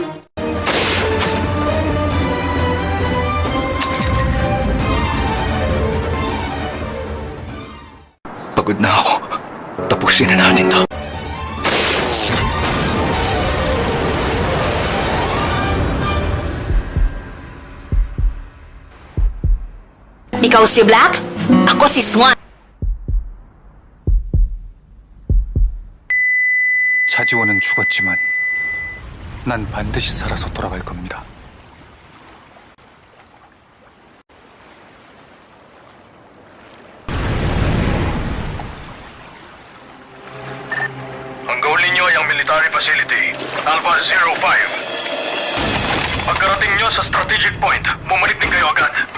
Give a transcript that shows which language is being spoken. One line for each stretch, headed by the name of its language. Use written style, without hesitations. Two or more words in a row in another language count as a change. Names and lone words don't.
Filipino: Pagod na ako. Tapusin na natin to. Ikaw si Black? Ako si Swan.
Korean: 차지원은 죽었지만 난 반드시 살아서 돌아갈 겁니다.
Filipino: Ang goal ninyo ay ang
English: military facility,
Filipino: Alpha 05. Pagkarating nyo sa
English: strategic point,
Filipino: bumalik din kayo agad.